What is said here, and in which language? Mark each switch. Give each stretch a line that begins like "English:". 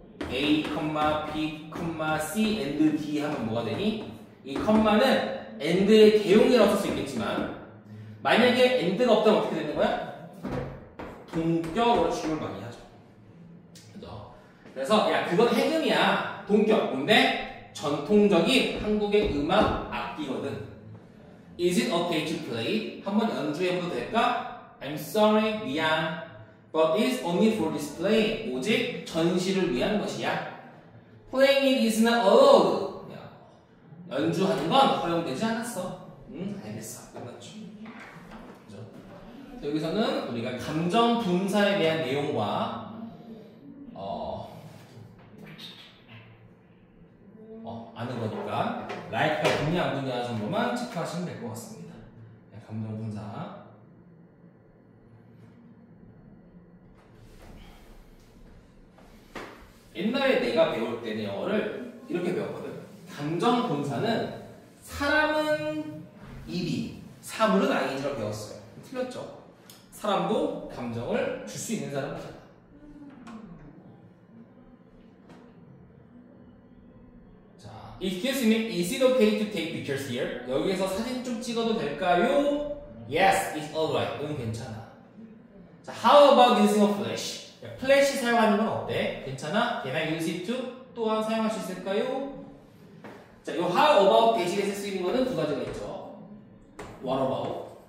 Korean: A, B, C, and D 하면 뭐가 되니? 이 컴마는 and의 대용이라고 쓸 수 있겠지만 만약에 and가 없다면 어떻게 되는 거야? 동격으로 취급을 많이 하죠. 그죠? 그래서 야 그건 해금이야. 동격. 근데 전통적인 한국의 음악 악기거든.
English: Is it okay to play?
Korean: 한번 연주해봐도 될까?
English: I'm sorry,
Korean: 미안.
English: But it's only for display.
Korean: 오직 전시를 위한 것이야.
English: Playing it is not allowed.
Korean: 연주하는 건 허용되지 않았어. 알겠어. 끝났죠. 그죠? 여기서는 우리가 감정 분사에 대한 내용과 아는 거니까 like가 붙냐 안 붙냐 정도만 체크하시면 될 것 같습니다. 감정 분사. 옛날에 내가 배울 때는 영어를 이렇게 배웠거든. 감정 분사는 사람은 이비, 사물은 ing로 배웠어요. 틀렸죠? 사람도 감정을 줄 수 있는 사람이잖아.
English: 자, excuse me, is it okay to take pictures here?
Korean: 여기에서 사진 좀 찍어도 될까요?
English: Yes, it's alright.
Korean: 응, 괜찮아.
English: 자, how about using a flash?
Korean: 플래시 사용하는 건 어때? 괜찮아?
English: Can I use it to?
Korean: 또한 사용할 수 있을까요? 자, 이 how about 대신에 쓸 수 있는 거는 두 가지가 있죠.
English: What about?